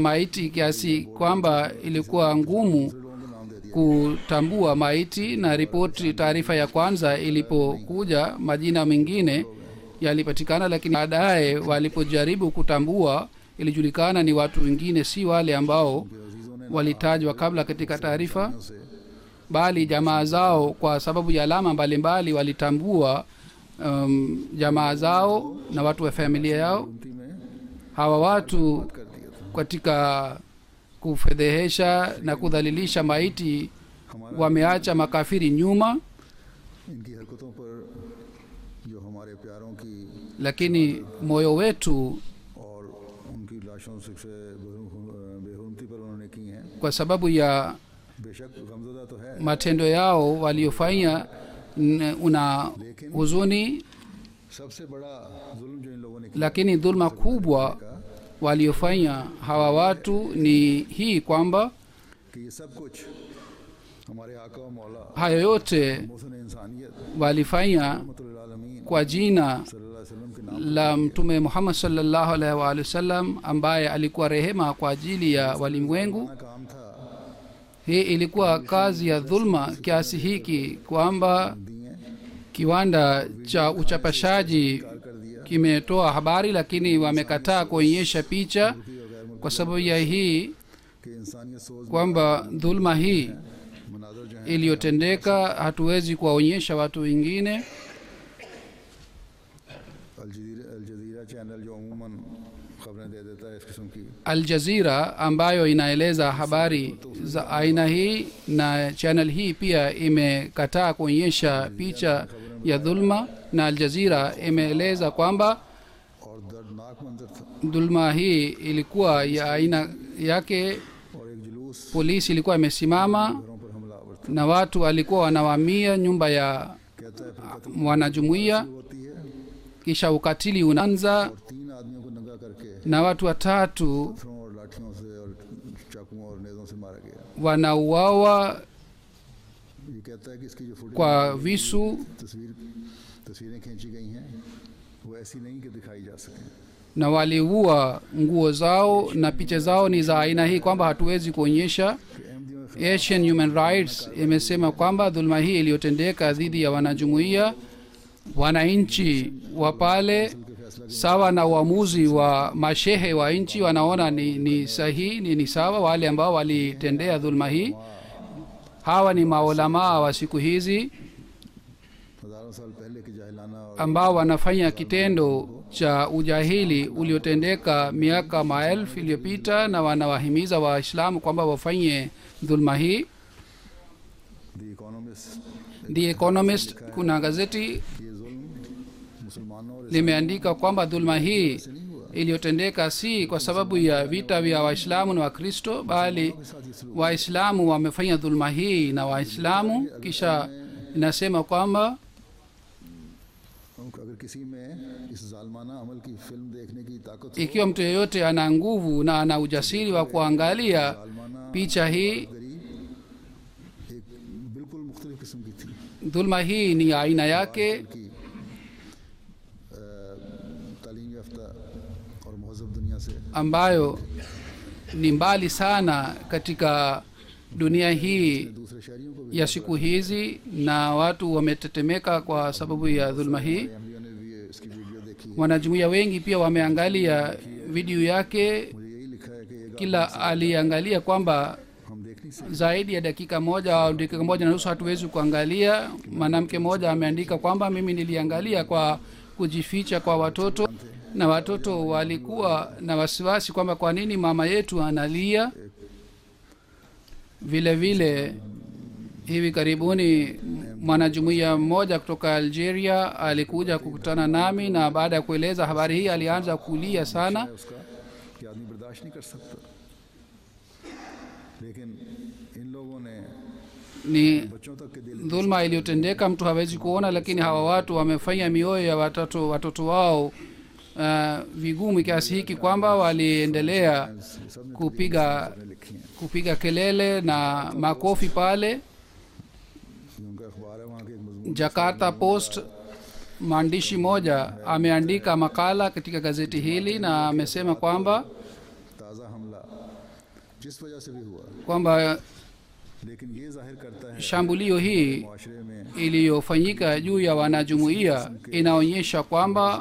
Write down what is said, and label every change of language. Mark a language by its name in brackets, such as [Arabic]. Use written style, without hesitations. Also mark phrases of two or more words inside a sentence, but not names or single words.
[Swahili] maiti kiasi kwamba ilikuwa ngumu [Urdu] لوگوں کو نام دے دیا [Swahili] kutambua maiti, na ripoti taarifa ya kwanza ilipokuja majina mengine yalipatikana, lakini baadaye walipojaribu kutambua ilijulikana ni watu wengine, si wale ambao [Urdu] عزیزوں نے [Swahili] walitajwa kabla katika taarifa, [Urdu] से [Swahili] bali jamaa zao kwa sababu ya alama mbalimbali walitambua jamaa zao na watu wa familia yao. [Urdu] انتی میں [Swahili] Hawa watu [Urdu] کر دیا تھا [Swahili] katika kufedhehesha na kudhalilisha maiti wameacha makafiri nyuma, [Urdu] ان کی حرکتوں پر جو ہمارے پیاروں کی [Swahili] lakini moyo wetu [Urdu] اور ان کی لاشوں سے بے حرمتی پر انہوں نے کی ہیں [Swahili] kwa sababu ya [Urdu] بے شک غمزدہ تو ہے [Swahili] matendo yao waliofanya una huzuni, [Urdu] سب سے بڑا ظلم جو ان لوگوں نے کیا [Swahili] lakini dhulma kubwa waliofanya hawa watu ni hii kwamba [Urdu] کہ یہ سب کچھ ہمارے آقا و مولا [Swahili] hayo yote [Urdu] محسن انسانیت [Swahili] walifanya [Arabic] رحمة للعالمين [Swahili] kwa jina [Arabic] صلى الله عليه وسلم [Urdu] کے نام [Swahili] la Mtume Muhammad [Arabic] صلى الله عليه وعلى آله وسلم [Swahili] ambaye alikuwa rehema kwa ajili ya walimwengu. [Urdu] کا کام تھا [Swahili] Hii ilikuwa kazi ya dhulma kiasi hiki kwamba [Urdu] दिए [Swahili] kiwanda cha uchapashaji kimetoa habari, lakini wamekataa kuonyesha picha kwa sababu ya hii [Urdu] کہ انسانیت سوچ [Swahili] kwamba dhulma hii [Urdu] مناظر جو ہے [Swahili] iliyotendeka hatuwezi kuwaonyesha watu wengine. [Urdu] الجزیرہ چینل جو عموماً خبریں دے دیتا ہے اس قسم کی [Swahili] Al Jazeera ambayo inaeleza habari za aina hii, na channel hii pia imekataa kuonyesha picha ya dhulma, na Al Jazeera imeeleza kwamba [Urdu] اور دردناک منظر تھا [Swahili] dhulma hii ilikuwa ya aina yake. [Urdu] اور ایک جلوس [Swahili] Polisi ilikuwa imesimama [Urdu] گھروں پر حملہ آور تھا [Swahili] na watu walikuwa wanawamia nyumba ya [Urdu] کہتا ہے پھر قتل [Swahili] wanajumuiya, [Urdu] ہوتی ہے [Swahili] kisha ukatili unaanza [Urdu] اور 3 آدمیوں کو ننگا کر کے [Swahili] na watu watatu [Urdu] پتھروں اور لاٹھیوں سے اور چاقوؤں اور نیزوں سے مارا گیا [Swahili] wanauawa [Urdu] یہ کہتا ہے کہ اس کی جو فوٹیج [Swahili] kwa visu, [Urdu] تصویریں کھینچی گئی ہیں وہ ایسی نہیں کہ دکھائی جا سکے [Swahili] na waliua nguo zao na picha zao ni za aina hii kwamba hatuwezi kuonyesha. Asian Human Rights imesema kwamba dhulma hii iliyotendeka dhidi ya wanajumuiya, wananchi wa pale sawa na uamuzi wa mashehe wa nchi wanaona ni sahihi, ni sawa. Wale ambao walitendea dhulma hii hawa ni maulamaa wa siku hizi, [Urdu] ہزاروں سال پہلے کی جاہلانہ اور [Swahili] ambao wanafanya kitendo cha ujahili uliotendeka miaka maelfu iliyopita na wanawahimiza waislamu kwamba wafanye dhulma hii. The Economist kuna gazeti [Urdu] یہ ظلم مسلمانوں اور [Swahili] limeandika kwamba dhulma hii iliyotendeka si kwa sababu ya vita vya waislamu na wakristo, bali waislamu wamefanya dhulma hii na waislamu. Kisha inasema kwamba [Urdu] اگر کسی میں اس ظالمانہ عمل کی فلم دیکھنے کی طاقت ہو, [Swahili] ikiwa mtu yeyote ana nguvu na ana ujasiri wa kuangalia picha hii, [Urdu] گری ایک بالکل مختلف قسم کی تھی [Swahili] dhulma hii ni aina yake [Urdu] کہ تعلیم یافتہ اور مہذب دنیا سے [Swahili] ambayo ni mbali sana katika dunia hii [Urdu] دوسرے شہریوں کو بھی [Swahili] ya siku hizi, na watu wametetemeka kwa sababu ya dhulma hii. [Urdu] احمدیوں نے بھی اس کی ویڈیو دیکھی ہے. [Swahili] Wanajumuiya wengi pia wameangalia video yake. [Urdu] مجھے یہی لکھا ہے کہ یہ [Swahili] Kila aliangalia kwamba [Urdu] ہم دیکھ نہیں سکتے. [Swahili] zaidi ya dakika moja au dakika moja na nusu hatuwezi kuangalia. Mwanamke mmoja ameandika kwamba mimi niliangalia kwa kujificha kwa watoto, na watoto walikuwa na wasiwasi kwamba kwa nini mama yetu analia. Vile vile hivi karibuni mwanajumuiya mmoja kutoka Algeria alikuja kukutana nami, na baada ya kueleza habari hii alianza kulia sana. [Urdu] اس کا کہ آدمی برداشت نہیں کر سکتا، لیکن ان لوگوں نے [Swahili] Ni [Urdu] بچوں تک کے دل [Swahili] dhulma iliyotendeka, mtu hawezi kuona, lakini hawa watu wamefanya mioyo ya watoto wao vigumu kiasi hiki kwamba waliendelea kupiga kelele na makofi pale. [Urdu] ان کا اخبار ہے وہاں کے ایک مضمون [Swahili] Jakarta Post, mwandishi moja ameandika makala katika gazeti hili na amesema kwamba [Urdu] تازہ حملہ جس وجہ سے بھی ہوا, [Swahili] kwamba [Urdu] لیکن یہ ظاہر کرتا ہے [Swahili] shambulio hii [Urdu] معاشرے میں [Swahili] iliyofanyika juu ya wanajumuiya inaonyesha kwamba